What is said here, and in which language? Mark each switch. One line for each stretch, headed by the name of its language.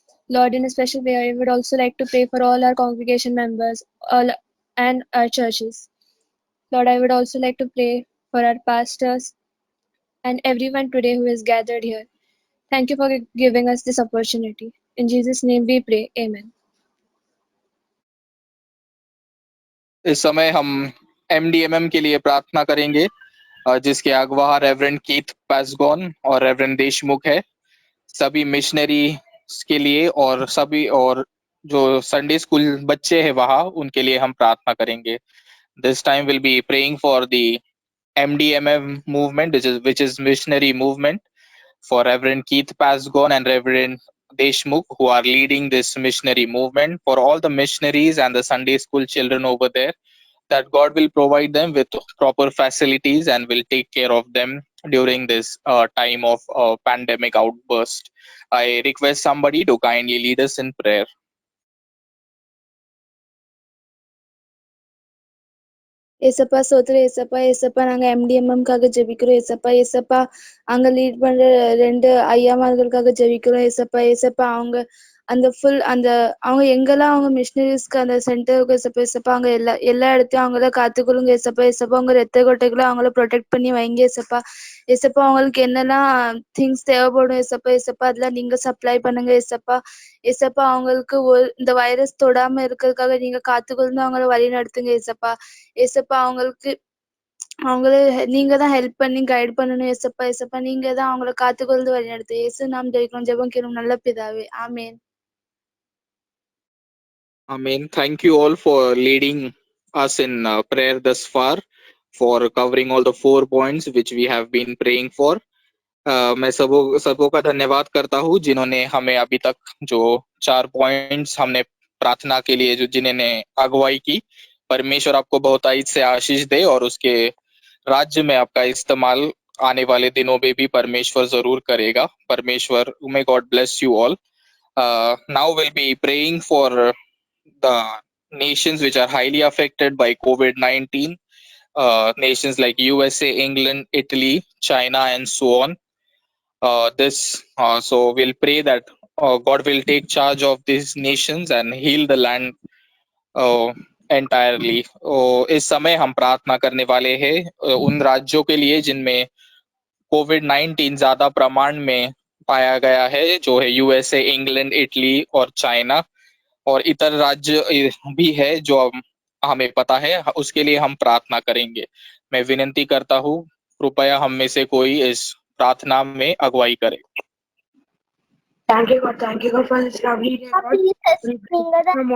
English: Lord, in a special way, I would also like to pray for all our congregation members and our churches. Lord, I would also like to pray for our pastors and everyone today who is gathered here. Thank you for giving us this opportunity. In Jesus' name we pray. Amen.
Hindi: इस समय हम MDMM के लिए प्रार्थना करेंगे, जिसके अगवा reverend Keith पैसगॉन और रेवरेंड देशमुख है। सभी मिशनरी के लिए और सभी और जो संडे स्कूल बच्चे हैं वहाँ, उनके लिए हम प्रार्थना करेंगे।
English: This time we'll be praying for the MDMM movement, which is missionary movement, for Reverend Keith Pasgon and Reverend Deshmukh, who are leading this missionary movement, for all the missionaries and the Sunday school children over there, that God will provide them with proper facilities and will take care of them during this time of pandemic outburst. I request somebody to kindly lead us in prayer.
Tamil: ஏசப்பா சோத்திரம் ஏசப்பா ஏசப்பா நாங்க MDMMக்காக ஜெபிக்கிறோம் ஏசப்பா ஏசப்பா அங்க lead பண்ற 2 ஐயாமார்களுக்காக ஜெபிக்கிறோம் ஏசப்பா ஏசப்பா அவங்க அந்த ஃபுல் அந்த அவங்க எங்கெல்லாம் அவங்க மிஷினரிஸ்க்கு அந்த சென்டருக்கு ஏசப்பா ஏசப்பா அவங்க எல்லா இடத்தையும் அவங்கள காத்துக்கொள்ளுங்க ஏசப்பா ஏசப்பா உங்க ரத்த கொட்டைகளை அவங்கள ப்ரொடெக்ட் பண்ணி வைங்க ஏசப்பா ஏசப்பா அவங்களுக்கு என்னெல்லாம் திங்ஸ் தேவைப்படும் ஏசப்பா ஏசப்பா அதெல்லாம் நீங்க சப்ளை பண்ணுங்க ஏசப்பா ஏசப்பா அவங்களுக்கு இந்த வைரஸ் தொடாம இருக்கிறதுக்காக நீங்க காத்துக்கொண்டு அவங்கள வழி நடத்துங்க ஏசப்பா ஏசப்பா அவங்களுக்கு அவங்கள நீங்க தான் ஹெல்ப் பண்ணி கைட் பண்ணணும் ஏசப்பா ஏசப்பா நீங்க தான் அவங்கள காத்துக்கொண்டு வழி நடத்து இயேசு நாம் ஜெபிக்கிறோம் ஜெபம் கேளும் நல்ல பிதாவே ஆமென்.
English: Amen. Thank you all for leading us in prayer thus far, for covering all the 4 points which we have been praying for.
Hindi: मैं सबों का धन्यवाद करता हूँ जिन्होंने हमें अभी तक जो 4 पॉइंट्स हमने प्रार्थना के लिए जो जिन्होंने अगुवाई की। परमेश्वर आपको बहुतायत से आशीष दे और उसके राज्य में आपका इस्तेमाल आने वाले दिनों में भी परमेश्वर जरूर करेगा।
English: परमेश्वर, may God bless you all. Now we'll be praying for the nations which are highly affected by COVID-19, nations like USA, England, Italy, China, and so on. So we'll pray that God will take charge of these nations and heal the land entirely.
Hindi: इस समय हम प्रार्थना करने वाले हैं उन राज्यों के लिए जिनमें COVID-19 ज्यादा प्रमाण में पाया गया है, जो है USA, इंग्लैंड, इटली और चाइना, और इतर राज्य भी है जो हमें पता है, उसके लिए हम प्रार्थना करेंगे। मैं विनती करता हूँ कृपया हम में से कोई इस प्रार्थना में अगुवाई करे।
English: Thank you, God. Thank you, God, for this lovely day, God.